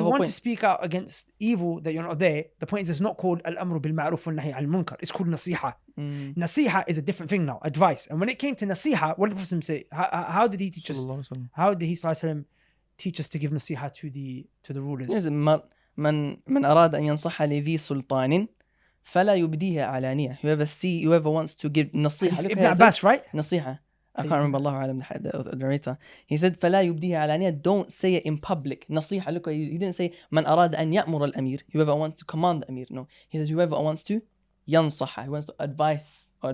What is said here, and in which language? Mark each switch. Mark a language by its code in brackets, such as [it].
[en] the whole want point. to speak out against evil that you're not there, the point is it's not called al-amru bil ma'ruf wal nahy al munkar. It's called nasiha. Nasiha is a different thing now, advice. And when it came to nasiha, what did the Prophet say? How did he teach us? How did he teach us to give nasiha to the rulers? Yes, [ar] من أراد أن ينصح لذي سلطان فلا يبديها علانية. [en] Whoever wants to give نصيحة. Look, Ibn Abbas, right? [ar] نصيحة. [en] I can't remember [ar] الله أعلم [en] the narrator. He said [ar] فلا يبديها علانية. [en] Don't say it in public. نصيحة. Look, he didn't say [ar] من أراد أن يأمر الأمير. [en] Whoever wants to command the Amir. No, he says whoever wants to ينصح. Who wants to advise.